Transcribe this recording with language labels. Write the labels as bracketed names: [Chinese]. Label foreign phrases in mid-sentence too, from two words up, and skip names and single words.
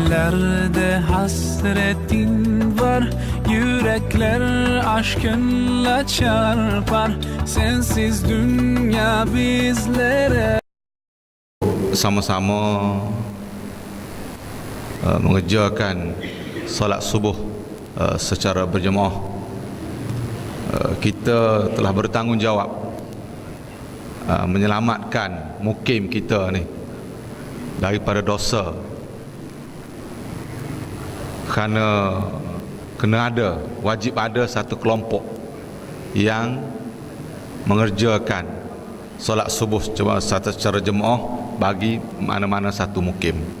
[Turkish] Yerde hasretin var, yürekler aşkınla çarpar. Sensiz dünya bizlere. [Malay] Sama-sama mengerjakan solat subuh secara berjemaah. Kita telah bertanggungjawab menyelamatkan mukim kita ni daripada dosa, kerana wajib ada satu kelompok yang mengerjakan solat subuh secara jemaah bagi mana-mana satu mukim.